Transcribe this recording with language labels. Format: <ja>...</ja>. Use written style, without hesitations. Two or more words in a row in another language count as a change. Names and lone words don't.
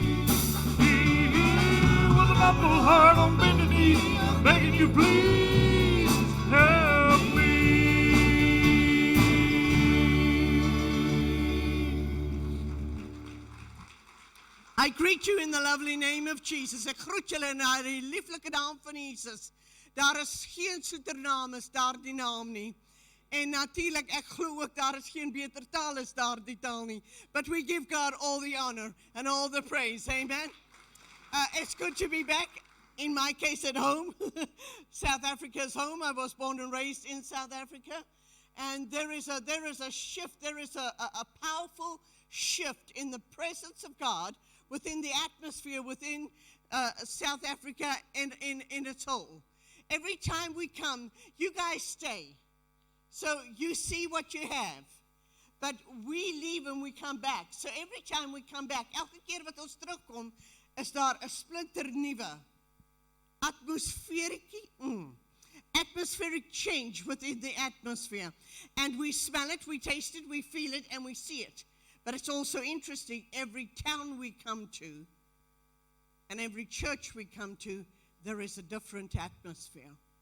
<en>With an humble heart on bended knees, I'm begging you, please help me. I greet you in the lovely name of Jesus.</en> <af>Ek groet julle in die lieflike naam van Jesus. Daar is geen soeter naam as daardie naam nie. En natuurlijk, ek glo ook, daar is geen beter taal as daardie taal nie.</af> <en>But we give God all the honor and all the praise. Amen. It's good to be back. In my case, at home. South Africa's home. I was born and raised in South Africa. And there is a shift. There is a powerful shift in the presence of God within the atmosphere within South Africa and in its whole. Every time we come, you guys stay. So you see what you have. But we leave and we come back. So every time we come back,</en> <af>elke keer wat ons terugkom, is daar 'n splinternuwe</af> <en>atmospheric change within the atmosphere. And we smell it, we taste it, we feel it, and we see it. But it's also interesting, every town we come to and every church we come to, there is a different atmosphere.</en>